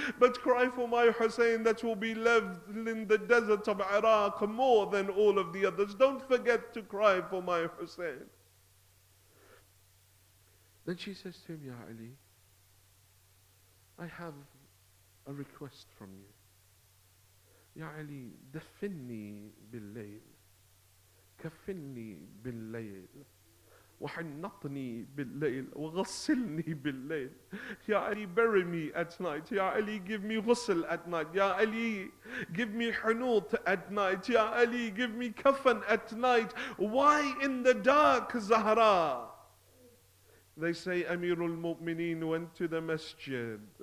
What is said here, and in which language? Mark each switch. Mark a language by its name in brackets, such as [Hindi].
[English] But cry for my Hussein that will be left in the desert of Iraq more than all of the others. Don't forget to cry for my Hussein. Then she says to him, Ya Ali, I have a request from you. [Arabic] Ya Ali, دفني بالليل كفني بالليل وحنطني بالليل وغسلني بالليل. [English] Ya Ali, bury me at night. Ya Ali, give me ghusl at night. Ya Ali, give me hunut at night. Ya Ali, give me kafan at night. Why in the dark, Zahra? They say Amirul Mu'mineen went to the masjid.